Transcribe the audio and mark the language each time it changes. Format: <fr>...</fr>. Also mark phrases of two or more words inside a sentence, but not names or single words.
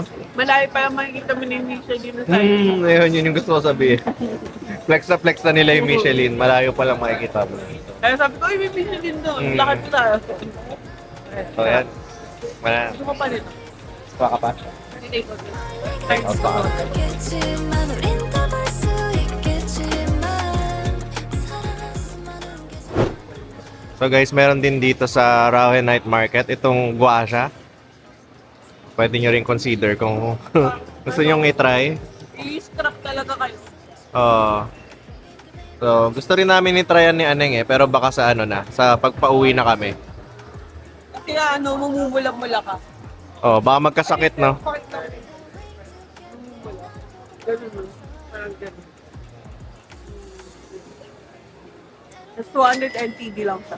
<tl>Malayo pa lang makikita mo ni Michelin na side. Ayun, yun yung gusto ko sabihin. Flex na nila yung Michelin. Malayo pa lang makikita mo. Kaya sabi ko, ay may Michelin doon. Mm. Lakad tayo. So, yan. Gusto ko pa rin. Baka pa. Tinay ko din.</tl> <ko>있겠지만 우린 더볼 수 있겠지만 사랑했으면</ko> <en>So guys,</en> <tl>meron din dito sa Rawe Night Market itong guasha. Pwede nyo rin consider kung gusto nyo i-try. I-scrap talaga kayo. So, gusto rin namin i-tryan ni Aneng pero baka sa ano na, sa pagpa-uwi na kami. Kasi ano, mamumula-mula ka. Baka magkasakit, no? Pakita ko. Mamumula. Ganun. Parang ganun. Just 200 NTD lang siya.</tl>